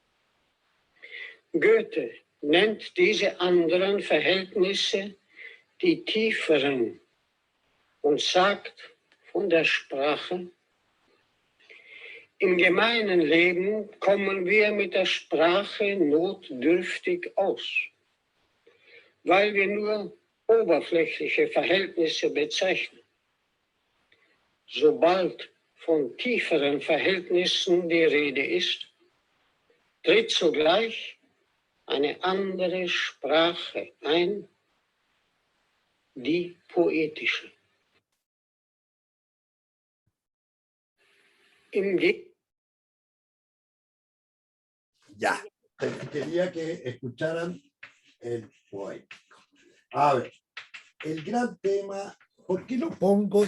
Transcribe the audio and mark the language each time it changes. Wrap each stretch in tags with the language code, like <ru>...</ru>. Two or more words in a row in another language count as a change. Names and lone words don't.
<de>Goethe nennt diese anderen Verhältnisse die tieferen und sagt von der Sprache: Im gemeinen Leben kommen wir mit der Sprache notdürftig aus, weil wir nur oberflächliche Verhältnisse bezeichnen. Sobald von tieferen Verhältnissen die Rede ist, tritt sogleich eine andere Sprache ein, die poetische.</de> <es>Ya, quería que escucharan el poético. A ver, el gran tema, ¿por qué lo pongo?</es>